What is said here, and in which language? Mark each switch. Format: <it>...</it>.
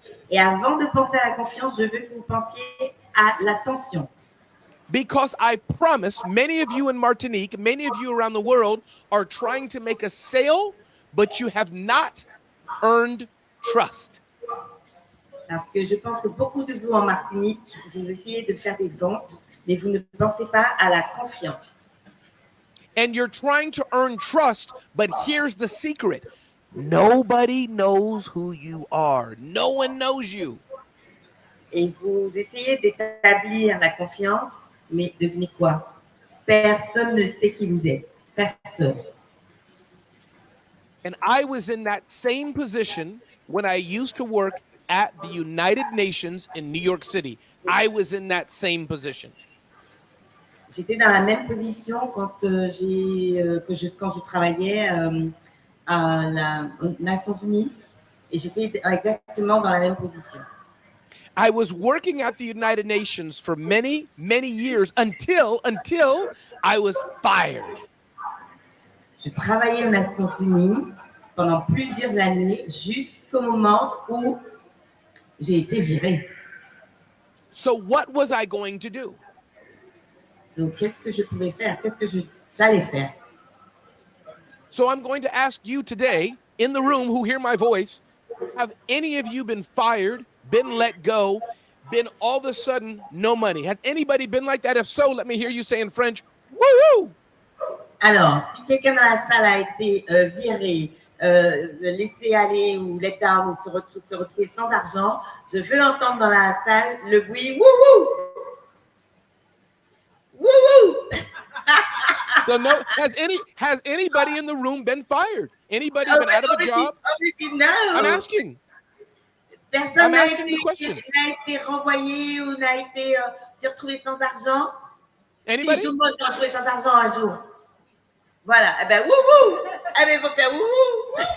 <fr>Et avant de penser à la confiance, je veux que vous pensiez à l'attention.</fr> <en>Because I promise many of you in Martinique, many of you around the world are trying to make a sale, but you have not earned trust.</en> <fr>Parce que je pense que beaucoup de vous en Martinique, vous essayez de faire des ventes, mais vous ne pensez pas à la confiance.</fr> <en>And you're trying to earn trust, but here's the secret. Nobody knows who you are. No one knows you.</en> <fr>Et vous essayez d'établir la confiance, mais devinez quoi? Personne ne sait qui vous êtes. Personne.</fr> <en>And I was in that same position when I used to work at the United Nations in New York City. I was in that same position.</en> <fr>J'étais dans la même position quand je travaillais aux Nations Unies et j'étais exactement dans la même position.</fr> <en>I was working at the United Nations for many, many years until I was fired.</en> <fr>Je travaillais aux Nations Unies pendant plusieurs années jusqu'au moment où j'ai été virée.</fr> <en>So what was I going to do?</en> <fr>Donc, qu'est-ce que je pouvais faire? Qu'est-ce que j'allais faire?</fr> <en>So I'm going to ask you today, in the room who hear my voice, have any of you been fired, been let go, been all of a sudden no money? Has anybody been like that? If so, let me hear you say in French, woo-hoo!</en> <fr>Alors, si quelqu'un dans la salle a été viré, laissé aller ou</fr> <en>let down</en> <fr>ou se retrouver sans argent, je veux entendre dans la salle le bruit wouhou! Woo-woo!</fr> <en>So no, has anybody in the room been fired? Anybody been out of a job? Obviously, no. I'm asking.</en> <fr>Personne n'a été renvoyé ou n'a été s'est retrouvé sans argent.</fr> <en>Anybody?</en> <fr>Si, tout le monde s'est retrouvé sans argent un jour. Voilà. Eh ben wouhou! Eh ben il faut faire wouhou!</fr>